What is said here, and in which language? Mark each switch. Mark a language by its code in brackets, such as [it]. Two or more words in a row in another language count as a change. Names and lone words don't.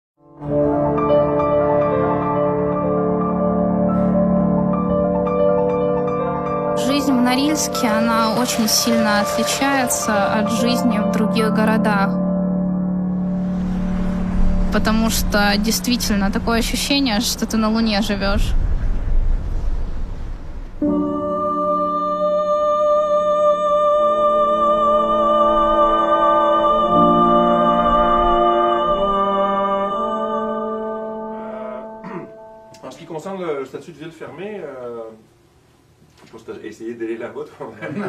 [ru] Жизнь в Норильске, она очень сильно отличается от жизни в других городах. Потому что действительно такое ощущение, что ты на Луне живешь. [fr] En ce qui concerne le statut de ville fermée, je sais pas si tu as essayé d'aller là-bas toi-même.